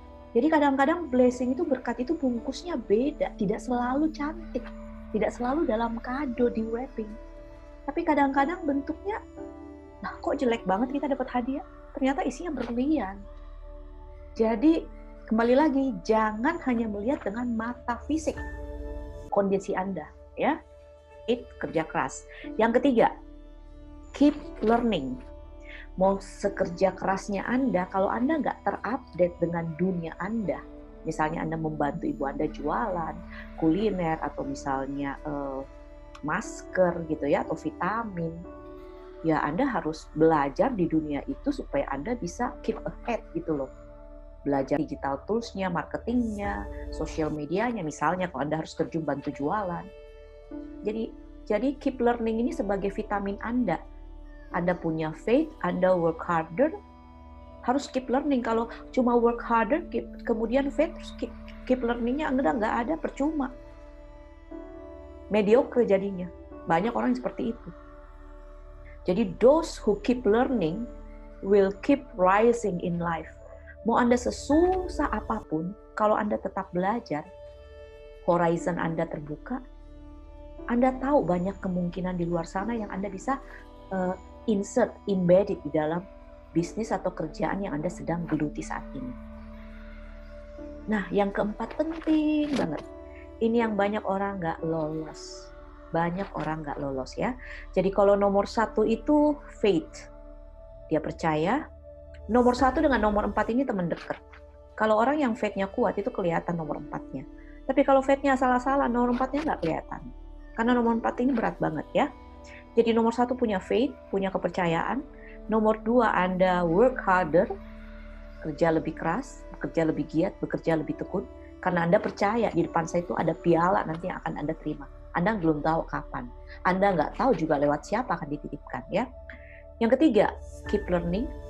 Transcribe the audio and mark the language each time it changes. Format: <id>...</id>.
<id>Jadi kadang-kadang blessing itu, berkat itu bungkusnya beda, tidak selalu cantik, tidak selalu dalam kado di wrapping. Tapi kadang-kadang bentuknya, nah kok jelek banget kita dapat hadiah, ternyata isinya berlian. Jadi kembali lagi, jangan hanya melihat dengan mata fisik kondisi Anda, ya. Kerja keras. Yang ketiga, keep learning. Mau sekerja kerasnya Anda, kalau Anda nggak terupdate dengan dunia Anda, misalnya Anda membantu ibu Anda jualan, kuliner, atau misalnya masker gitu ya, atau vitamin, ya Anda harus belajar di dunia itu supaya Anda bisa</id> <en>keep ahead</en> <id>gitu loh. Belajar digital tools-nya, marketingnya, sosial medianya, misalnya kalau Anda harus terjun bantu jualan. Jadi keep learning ini sebagai vitamin Anda. Anda punya faith, Anda</id> <en>work harder,</en> <id>harus keep learning. Kalau cuma work harder, kemudian faith, keep learning-nya nggak ada, percuma. Mediocre jadinya. Banyak orang yang seperti itu.</id> <en>Jadi those who keep learning will keep rising in life.</en> <id>Mau Anda sesusah apapun, kalau Anda tetap belajar, horizon Anda terbuka, Anda tahu banyak kemungkinan di luar sana yang Anda bisa embedded di dalam bisnis atau kerjaan yang Anda sedang geluti saat ini. Nah, yang keempat penting banget. Ini yang banyak orang nggak lolos. Banyak orang nggak lolos ya. Jadi kalau nomor 1 itu faith. Dia percaya. Nomor 1 dengan nomor 4 ini teman dekat. Kalau orang yang faith-nya kuat itu kelihatan nomor 4-nya. Tapi kalau faith-nya salah-salah, nomor 4-nya nggak kelihatan. Karena nomor 4 ini berat banget ya. Jadi nomor 1 punya faith, punya kepercayaan. Nomor 2 Anda</id> <en>work harder,</en> <id>kerja lebih keras, bekerja lebih giat, bekerja lebih tekun. Karena Anda percaya di depan saya itu ada piala nanti yang akan Anda terima. Anda belum tahu kapan. Anda nggak tahu juga lewat siapa akan dititipkan ya. Yang ketiga, keep learning.</id>